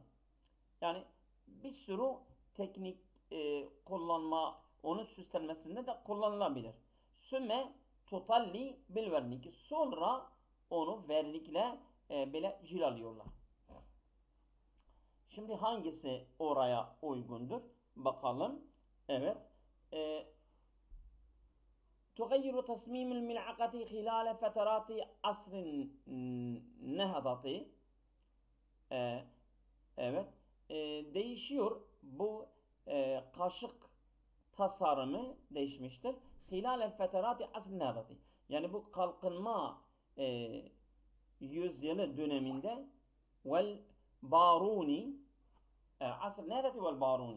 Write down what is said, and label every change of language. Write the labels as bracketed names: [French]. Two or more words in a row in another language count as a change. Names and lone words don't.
[Turkish] Yani bir sürü teknik kullanma, onun süslenmesinde de kullanılabilir. [Arabic] ثم تطلى بالورنيش. [Turkish] Sonra onu vernikle böyle cilalıyorlar. Şimdi hangisi oraya uygundur? Bakalım. Evet. [Arabic] تغير تصميم الملعقة خلال فترات عصر النهضة. [Turkish] Evet. Değişiyor. Bu kaşık tasarımı değişmiştir. [Arabic] خلال فترات عصر النهضة. [Turkish] Yani bu kalkınma yüzyılı döneminde [Arabic] والباروني عصر النهضة والباروني.